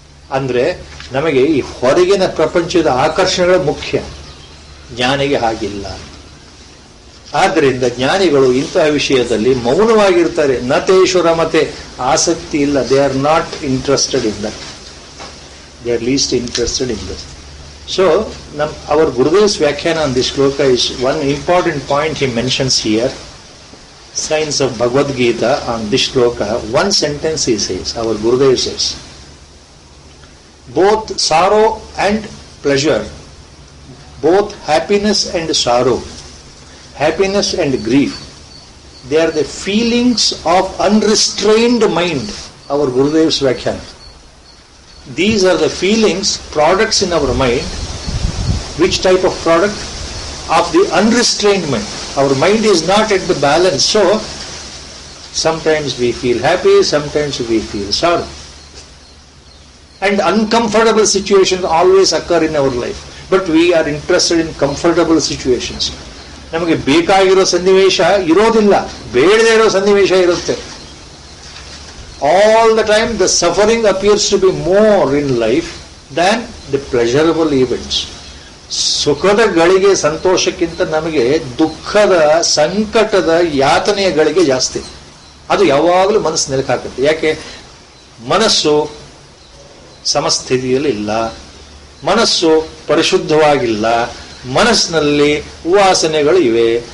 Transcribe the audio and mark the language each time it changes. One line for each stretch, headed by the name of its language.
Kannada: ಅಂದ್ರೆ ನಮಗೆ ಈ ಹೊರಗಿನ ಪ್ರಪಂಚದ ಆಕರ್ಷಣೆಗಳು ಮುಖ್ಯ, ಜ್ಞಾನಿಗೆ ಹಾಗಿಲ್ಲ. ಆದ್ದರಿಂದ ಜ್ಞಾನಿಗಳು ಇಂತಹ ವಿಷಯದಲ್ಲಿ ಮೌನವಾಗಿರ್ತಾರೆ.
Sanskrit: ನತೇಶು ರಮತೆ,
Kannada: ಆಸಕ್ತಿ ಇಲ್ಲ.
English: They are not interested in that, they are least interested in that. So our Gurudev's ವ್ಯಾಖ್ಯಾನ on this shloka is one important point he mentions here. Signs of Bhagavad Gita on this shloka, one sentence he says, our Gurudev says, both sorrow and pleasure, both happiness and sorrow, happiness and grief, they are the feelings of unrestrained mind. Our Gurudev's Vyakhyan. These are the feelings, products in our mind. Which type of product? Of the unrestrained mind. Our mind is not at the balance. So, sometimes we feel happy, sometimes we feel sorrow. And uncomfortable situations always occur in our life. But we are interested in comfortable situations.
Kannada: ನಮಗೆ ಬೇಕಾಗಿರೋ ಸನ್ನಿವೇಶ ಇರೋದಿಲ್ಲ, ಬೇಡದೇ ಇರೋ ಸನ್ನಿವೇಶ ಇರುತ್ತೆ.
English: All the time the suffering appears to be more in life than the pleasurable events.
Kannada: ಸುಖದ ಗಳಿಗೆ, ಸಂತೋಷಕ್ಕಿಂತ ನಮಗೆ ದುಃಖದ, ಸಂಕಟದ, ಯಾತನೆಯ ಗಳಿಗೆ ಜಾಸ್ತಿ. ಅದು ಯಾವಾಗಲೂ ಮನಸ್ಸು ನೆಲಕ್ಕೆ ಹಾಕುತ್ತೆ. ಯಾಕೆ? ಮನಸ್ಸು ಸಮಸ್ಥಿತಿಯಲ್ಲಿ ಇಲ್ಲ, ಮನಸ್ಸು ಪರಿಶುದ್ಧವಾಗಿಲ್ಲ, ಮನಸ್ಸಿನಲ್ಲಿ ವಾಸನೆಗಳು ಇವೆ.